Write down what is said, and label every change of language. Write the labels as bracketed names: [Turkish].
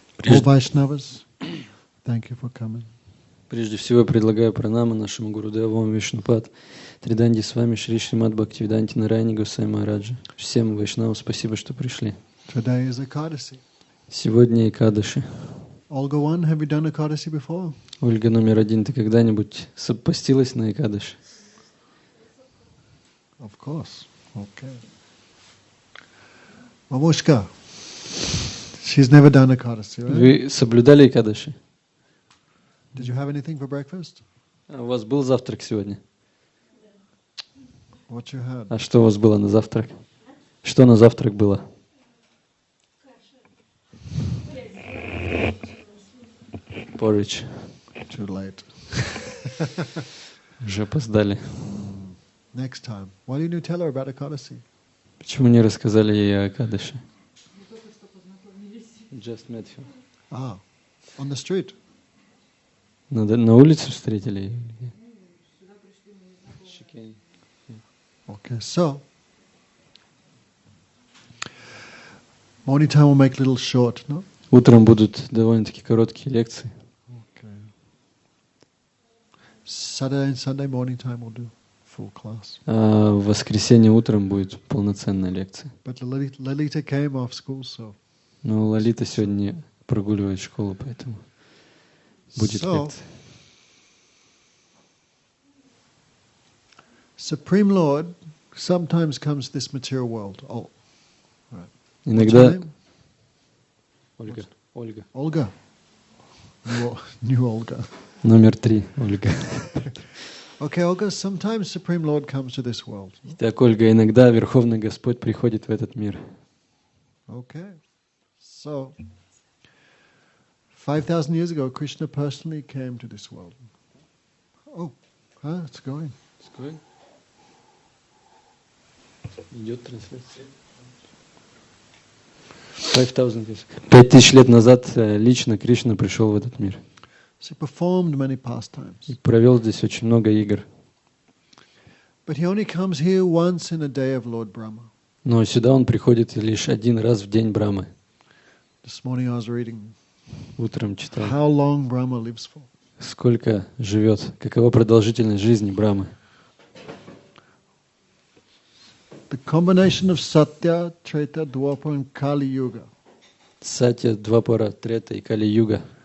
[English] All Vaishnavas, thank you for coming. [Russian] Прежде всего, предлагаю пранамы нашему Гурудеву Вишнупад, Триданди с вами Шри Шримад Бхактивиданти Нараяни Госвами Махараджа. Всем вайшнавам спасибо, что пришли. [English] Today is Ekadasi. [Russian] Сегодня Экадаши. [English] Olga 1, have you done Ekadasi before? [Russian] Ольга номер 1, ты когда-нибудь постилась на Экадаши? [English] Of course. Okay. Mamushka. She's never done Ekadasi, right? [Russian] Вы соблюдали Экадаши? [English] Did you have anything for breakfast? [Russian] А у вас был завтрак сегодня? [English] What you had? [Russian] А что у вас было на завтрак? Что на завтрак было? [English] Porridge. Too late. [Russian] Уже опоздали. [English] Next time. Why didn't you tell her about Ekadasi? [Russian] Почему не рассказали ей о Экадаши? [English] Just met her. Ah, on the street. [Russian] На улице встретили ее? [English] Okay, so morning time will make little short, no? [Russian] Утром будут довольно-таки короткие лекции. [English] Okay. Saturday and Sunday morning time will do full class. [Russian] А в воскресенье утром будет полноценная лекция. [English] But Lalita came off school, so. [Russian] Но Лалита сегодня прогуливает школу, поэтому будет лекция. [English] Supreme Lord sometimes comes to this material world. Oh, right. [Russian] Иногда Ольга. [English] Olga. New Olga. [Russian] Номер 3, Ольга. [English] Okay, Olga, sometimes Supreme Lord comes to this world. [Russian] Итак, Ольга, иногда Верховный Господь приходит в этот мир. [English] Okay. So, 5,000 years ago, Krishna personally came to this world. Oh, it's going. It's going. [Russian] Идет трансляция. 5000 лет назад лично Кришна пришел в этот мир. [English] He performed many pastimes. [Russian] И провел здесь очень много игр. [English] But he only comes here once in a day of Lord Brahma. [Russian] Но сюда он приходит лишь один раз в день Брамы. [English] This morning I was reading. [Russian] Утром читал. [English] How long Brahma lives for? [Russian] Сколько живет? Какова продолжительность жизни Брамы? [English] The combination of Satya, Treta, Dwapara and Kali Yuga. [Russian] Сатья, Двапара, Трета и Кали-юга.